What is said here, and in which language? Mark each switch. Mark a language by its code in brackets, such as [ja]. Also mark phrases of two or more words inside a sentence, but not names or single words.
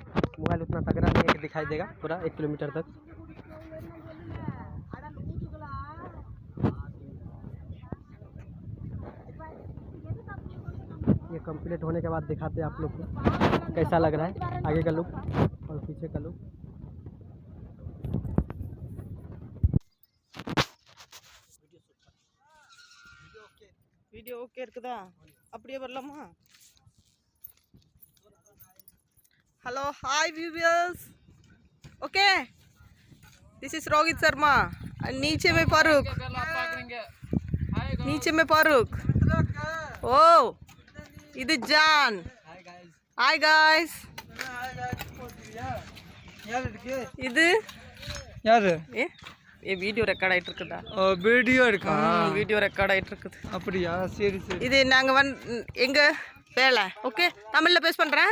[hi] मोबाइल उतना तगड़ा नहीं है कि दिखाई देगा पूरा 1 किलोमीटर तक। ये कंप्लीट होने के बाद दिखाते हैं आप लोग को कैसा लग रहा है आगे का लुक और पीछे का लुक। [en] video okay [ta] இருக்குதா? அப்படியே வரலாமா? [en] hello hi viewers, okay this is Rohit Sharma and [hi] नीचे में फारूक, नीचे में फारूक। [ta] ओ இது ஜான்। [en] hi guys. இது [ta] யாரு? ये [en] video record [ta] ஆயிட்டு இருக்குதா? வீடியோ இருக்கா? [en] video record [ta] ஆயிட்டு இருக்குது। அப்படியா? சரி சரி। இது நாங்க எங்க வேலை ஓகே தமிழ்ல பேஸ் பண்றேன்।